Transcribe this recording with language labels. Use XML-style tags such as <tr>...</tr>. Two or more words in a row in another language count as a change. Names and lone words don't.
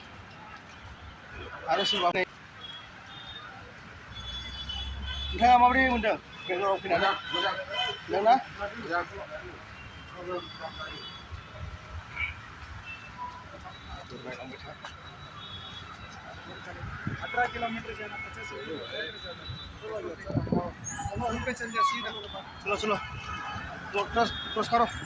<brx>आरो सोरबा नोंथाङा माबोरै मोनदों बेंगालराव फैनानै मोजां ना नायलांबाय था 18 किलोमीटर जाना 50</brx> <hi>पे चल जा सीधा चलो चलो क्रस करो</hi>